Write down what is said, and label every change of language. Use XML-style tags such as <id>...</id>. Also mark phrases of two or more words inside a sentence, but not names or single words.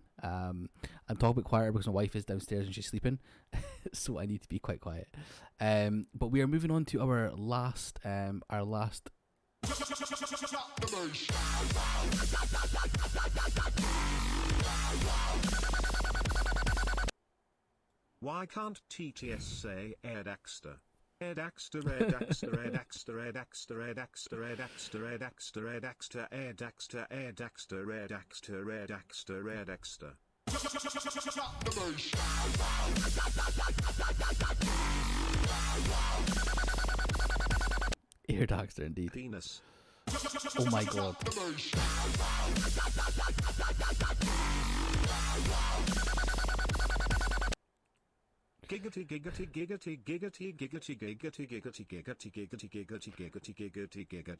<en>I'm talking a bit quieter because my wife is downstairs and she's sleeping, so I need to be quite quiet. But we are moving on to our last Why can't TTS say Air Daxter? Air Daxter, Air Daxter, Air Daxter, Air Daxter, Air Daxter, Air Daxter, Air Daxter, Air Daxter, Air Daxter, Air Daxter, Air Daxter, Air Daxter, Air Daxter. Air Daxter, indeed. Penis. Oh my god. Giggity giggity giggity giggity giggity giggity giggity giggity giggity giggity giggity giggity giggity.</en>